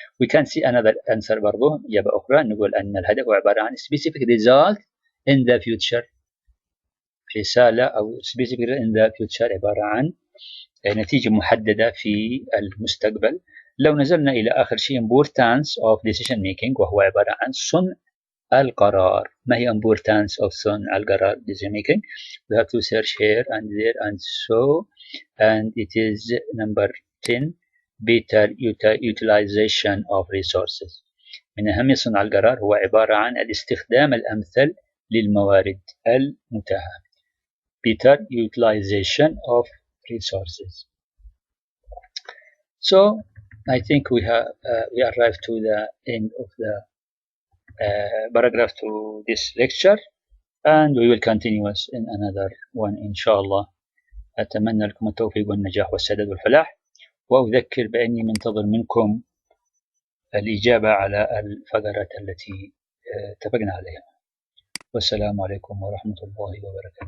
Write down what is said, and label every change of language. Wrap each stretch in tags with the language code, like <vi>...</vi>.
<en>We can see another answer</en> <ar>برضو إجابة أخرى، نقول أن الهدف هو عبارة عن</ar> <en>specific result in the future.</en> <ar>رسالة أو</ar> <en>specific in the future</en> <ar>عبارة عن نتيجة محددة في المستقبل. لو نزلنا إلى آخر شيء</ar> <en>importance of decision making،</en> <ar>وهو عبارة عن صنع القرار.</ar> <en>ما هي importance of</en> <ar>صنع القرار</ar> <en>decision making؟ We have to search here and there and so, and it is number 10 better utilization of resources.</en> <ar>من أهم صنع القرار هو عبارة عن الاستخدام الأمثل للموارد المتاحة.</ar> <en>better utilization of resources. So I think we arrived to the end of the paragraph to this lecture, and we will continue in another one إن شاء الله.</en> <ar>أتمنى لكم التوفيق والنجاح والسداد والفلاح، وأذكر بأني منتظر منكم الإجابة على الفقرات التي اتفقنا عليها. والسلام عليكم ورحمة الله وبركاته.</ar>